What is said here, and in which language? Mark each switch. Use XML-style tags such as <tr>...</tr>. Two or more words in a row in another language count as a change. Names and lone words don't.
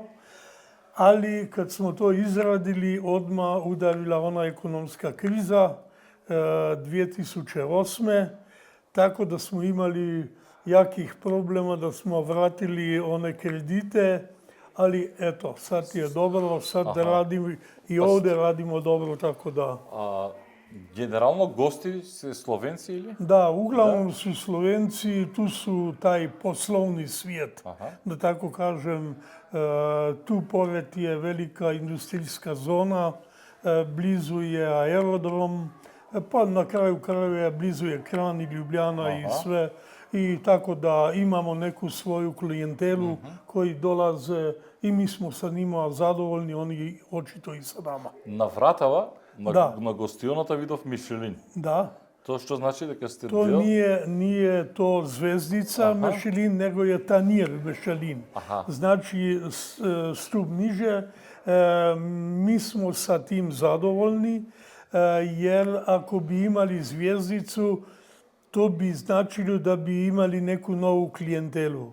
<bs>Ali kad smo to izradili, odmah udarila ona ekonomska kriza 2008. Tako da smo imali jakih problema da smo vratili one kredite, ali eto, sad je dobro, sad da radimo i ovdje radimo dobro, tako da.</bs> <mk>Генерално гости се словенци или?</mk> <bs>Da, uglavnom su Slovenci, tu su taj poslovni svijet, da tako kažem. Tu pored je velika industrijska zona, blizu je aerodrom, pa na kraju krajeva blizu je Kran i Ljubljana i sve. I tako da imamo neku svoju klijentelu koji dolaze i mi smo sa njima zadovoljni, oni očito i sa nama.</bs> <mk>На вратава, на гостионата видов Мишелин.</mk> <bs>Da.</bs> <mk>Тоа што значи дека сте</mk> <bs>To</bs> <mk>дел?</mk> <bs>nije to zvezdica Michelin, nego je tanir Michelin. Znači stup niže, Mi smo sa tim zadovoljni, jer ako bi imali zvijezdicu, to bi značilo da bi imali neku novu klijentelu.</bs>